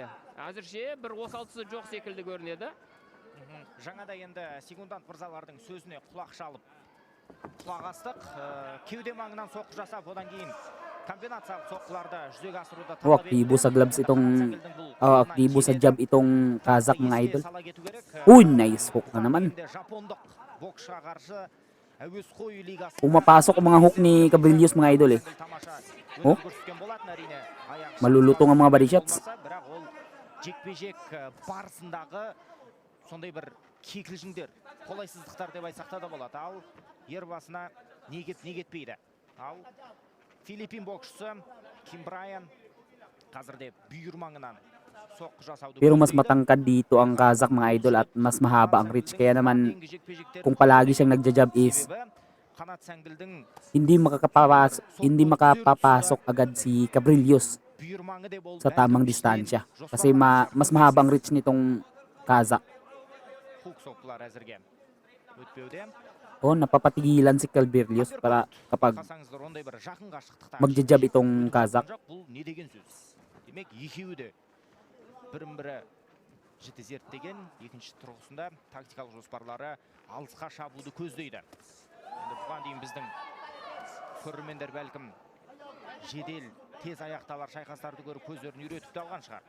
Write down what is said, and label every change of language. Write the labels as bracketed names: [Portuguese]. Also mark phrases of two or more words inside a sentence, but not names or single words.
[Kazakh] Әзірше бір осалтысы жоқ секілді көрінеді. Жаңада енді секундант мырзалардың сөзіне құлақ шалып құлақ астық. Кеуде маңынан соққы жасап, одан кейін комбинациялық соққыларды жүзеге асыруда талап [Filipino] aktibo sa gloves itong aktibo sa jab itong Kazakh mga idol. Uy, [English] nice hook [Filipino] na naman. Pumapasok ang mga hook ni Cabrillos mga idol eh. Oh, malulutong ang mga body shots. [Kazakh] Сондай бір кекілжіңдер, қолайсыздықтар деп айтсақ та болады. Ал ер басына не кетпейді. Ал Филиппин боксшысы Ким Брайан қазірде бүйір маңынан соққы жасауды. [Filipino] Pero mas matangkad dito ang Kazakh mga idol at mas mahaba ang reach. Kaya naman kung palagi siyang nagja-jab is hindi makapapasok agad si Cabrillos sa tamang distansya. Kasi mas mahaba ang reach nitong Kazakh. Oh, napapatigilan si Cabrillos para kapag magja-jab itong Kazakh. [Kazakh] Демек екеуі де бірін-бірі жіті зерттеген, екінші тұрғысында тактикалық жоспарлары алысқа шабуды көздейді. Енді бұған дейін біздің көрермендер бәлкім жедел, тез аяқталар шайқастарды көріп көздерін үйретіп те алған шығар.